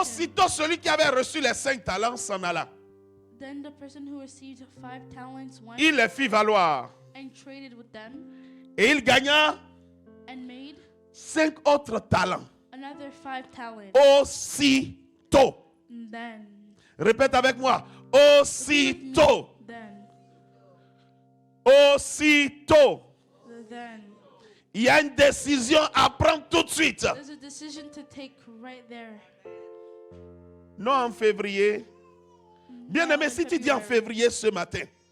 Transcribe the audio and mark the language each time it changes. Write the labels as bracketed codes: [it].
[fr] Aussitôt, celui qui avait reçu les 5 talents s'en alla. [en] Then the person who received 5 talents went [fr] Il les fit valoir. [en] and traded with them [fr] Et il gagna [en] and made [fr] 5 autres talents. [en] another another 5 talents. [fr] Aussitôt. [en] Then. [fr] Répète avec moi. Aussitôt. [en] Then. [fr] Aussitôt. [en] Then. [fr] Il y a une décision à prendre tout de suite. [en] There's a decision to take right there. [fr] Non en février. Bien aimé, si tu dis en février ce matin,